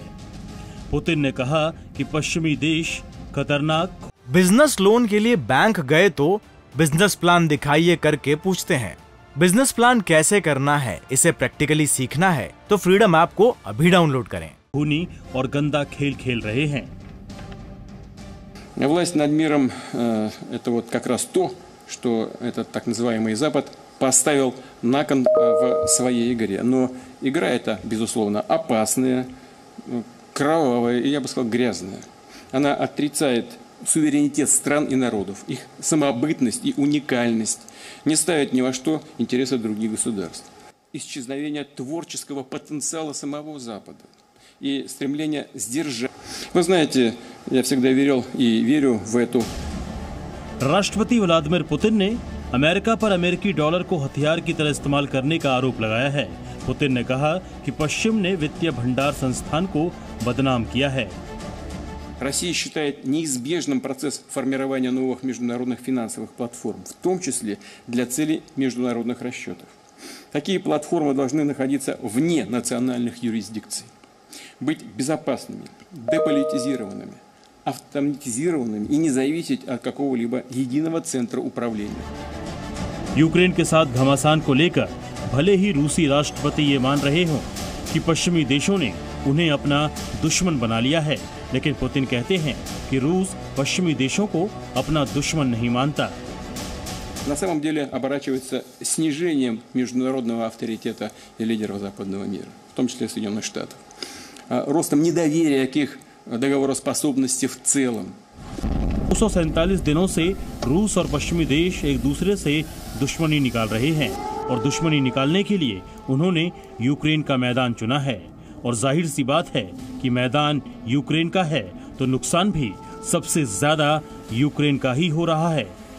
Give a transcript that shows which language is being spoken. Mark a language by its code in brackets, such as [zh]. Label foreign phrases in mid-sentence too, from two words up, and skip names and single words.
[hi] पुतिन ने कहा कि पश्चिमी देश खतरनाक। [en] business loan [hi] के लिए बैंक गए तो [en] business plan [hi] दिखाइए करके पूछते हैं। [en] business plan [hi] कैसे करना है, इसे प्रैक्टिकली सीखना है तो फ्रीडम ऐप को अभी डाउनलोड करें। खूनी और गंदा खेल खेल रहे हैं। [ru] Власть над миром это вот как раз то, что этот так называемый Запад поставил на кон в своей игре. Но игра эта, безусловно, опасная, кровавая и, я бы сказал, грязная. Она отрицает суверенитет стран и народов, их самобытность и уникальность, не ставит ни во что интересы других государств. Исчезновение творческого потенциала самого Запада и стремление сдержать. Вы знаете, я всегда верил и верю в эту. [hi] राष्ट्रपति व्लादिमीर पुतिन ने अमेरिका पर अमेरिकी डॉलर को हथियार की तरह इस्तेमाल करने का आरोप लगाया है। पुतिन ने कहा कि पश्चिम ने वित्तीय भंडार संस्थान को बदनाम किया है। [ru] Россия считает неизбежным процесс формирования новых международных финансовых платформ, в том числе для целей международных расчетов. Такие платформы должны находиться вне национальных юрисдикций, быть безопасными, деполитизированными, автоматизированными и не зависеть от какого-либо единого центра управления. [hi] यूक्रेन के साथ घमासान को लेकर भले ही रूसी राष्ट्रपति ये मान रहे हों कि पश्चिमी देशों ने उन्हें अपना दुश्मन बना लिया है, लेकिन पुतिन कहते हैं कि रूस पश्चिमी देशों को अपना दुश्मन नहीं मानता। [ru] На самом деле оборачивается снижением международного авторитета и лидеров западного мира, в том числе Соединенных Штатов, ростом недоверия к их договороспособности в целом. [hi] 247 दिनों से रूस और पश्चिमी देश एक दूसरे से दुश्मनी निकाल रहे हैं और दुश्मनी निकालने के लिए उन्होंने यूक्रेन का मैदान चुना है। और जाहिर सी बात है कि मैदान यूक्रेन का है तो नुकसान भी सबसे ज्यादा यूक्रेन का ही हो रहा है।